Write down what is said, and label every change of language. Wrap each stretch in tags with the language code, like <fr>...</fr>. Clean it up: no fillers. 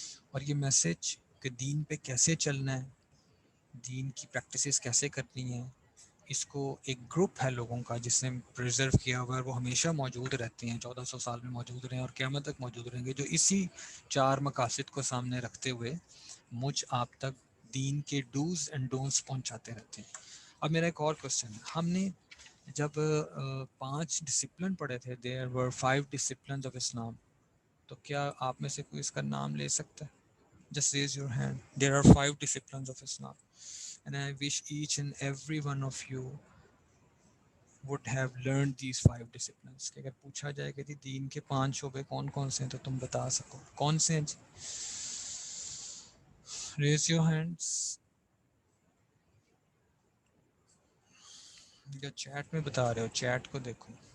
<ur>اور یہ میسج کہ دین پہ کیسے چلنا ہے، دین کی پریکٹسز کیسے کرنی ہیں، اس کو ایک گروپ ہے لوگوں کا جس نے پریزرو کیا ہوا ہے، وہ ہمیشہ موجود رہتے ہیں، 1400 سال میں موجود رہے ہیں اور قیامت تک موجود رہیں گے، جو اسی 4 مقاصد کو سامنے رکھتے ہوئے مجھ آپ تک دین کے</ur> <en>dos and don'ts</en> <ur>پہنچاتے رہتے ہیں. اب میرا ایک اور کوشچن ہے، ہم نے جب 5 ڈسپلن پڑھے تھے،</ur> <en>there were 5 disciplines of Islam,</en> <ur>تو کیا آپ میں سے کوئی اس کا نام لے سکتا ہے؟</ur> <en>Just raise your hand. There are 5 disciplines of Islam, and I wish each and every one of you would have learned these 5 disciplines.</en> <ur>کہ اگر پوچھا جائے کہ جی دین کے 5 شعبے کون کون سے ہیں تو تم بتا سکو کون سے ہیں جی.</ur> <en>Raise your hands.</en> <ur>یا چیٹ میں بتا رہے ہو، چیٹ کو دیکھو.</ur>